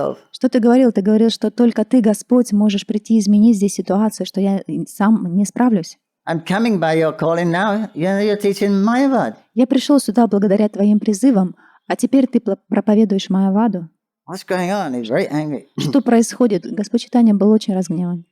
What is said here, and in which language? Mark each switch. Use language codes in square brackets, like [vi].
[ru] Что ты говорил? Ты говорил, что только ты, Господь, можешь прийти и изменить здесь ситуацию, что я сам не справлюсь. [en] I'm coming by your calling now. You're teaching Mayavad. [ru] Я пришел сюда благодаря твоим призывам, а теперь ты проповедуешь Майяваду. [en] What's going on? He's very angry. [ru] Что происходит? Господь Чайтанья был очень разгневан.